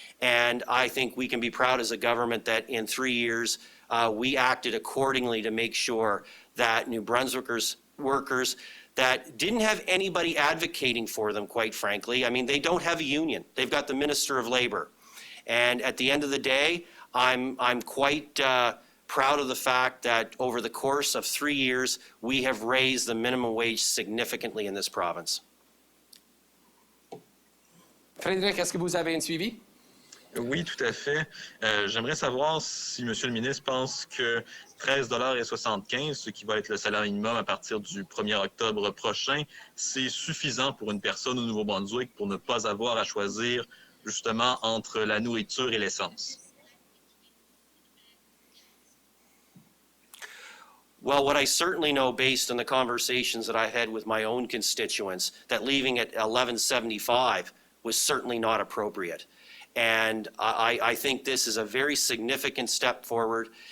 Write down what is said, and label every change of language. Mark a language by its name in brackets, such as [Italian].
[English] And I think we can be proud as a government that in 3 years, we acted accordingly to make sure that New Brunswickers workers that didn't have anybody advocating for them, quite frankly. I mean, they don't have a union. They've got the Minister of Labour. And at the end of the day, I'm quite proud of the fact that over the course of 3 years, we have raised the minimum wage significantly in this province. [French] Frédéric, est-ce que vous avez un suivi? Oui, tout à fait. J'aimerais savoir si M. le ministre pense que 13,75 $, ce qui va être le salaire minimum à partir du 1er octobre prochain, c'est suffisant pour une personne au Nouveau-Brunswick pour ne pas avoir à choisir justement entre la nourriture et l'essence. [English] Well, what I certainly know based on the conversations that I had with my own constituents, that leaving at $11.75 was certainly not appropriate. And I think this is a very significant step forward.